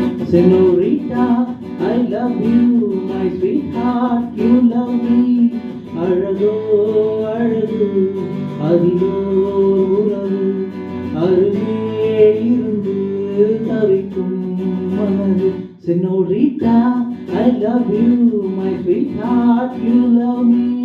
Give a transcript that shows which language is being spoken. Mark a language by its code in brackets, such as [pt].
[en] Senorita, I love you, my sweetheart, you love me. [ta] அழகோ அழகு அதிலோ உறவு அருகே இருந்து தவிக்கும் மனது. [en] Senorita, I love you, my sweetheart, you love me.